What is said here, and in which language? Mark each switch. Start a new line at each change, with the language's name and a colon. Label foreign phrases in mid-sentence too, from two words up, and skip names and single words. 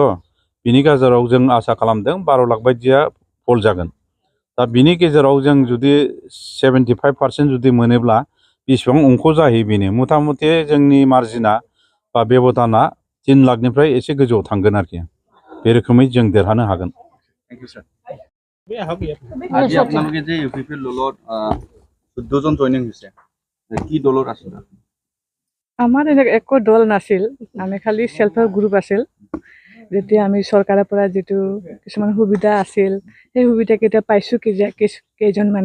Bodo: बिनि गेजेराव जों आसा खालामदों 12 लाख बायदिया पल जागोन। दा बिनि गेजेराव जों जुदि 75% जुदि मोनोब्ला बेसेबां अंक जाहैयो बेनो। मथा मथि जोंनि मार्जिना बा बेब'दाना 3 लाखनिफ्राय एसे गोजौआव थांगोन आरोखि। बे रोखोमै जों देरहानो हागोन।
English: thank you sir.
Assamese: আজি আপোনালোকে যে UPPL দলত 14 জন জইনিং হৈছে, কি দলত আছিল? আমাৰ একো দল নাছিল, আমি খালি
English: self help group
Assamese: আছিল। যেতিয়া আমি চৰকাৰৰ পৰা যিটো কিছুমান সুবিধা আছিল, সেই সুবিধাকেইটা পাইছোঁ কেইজন মানে।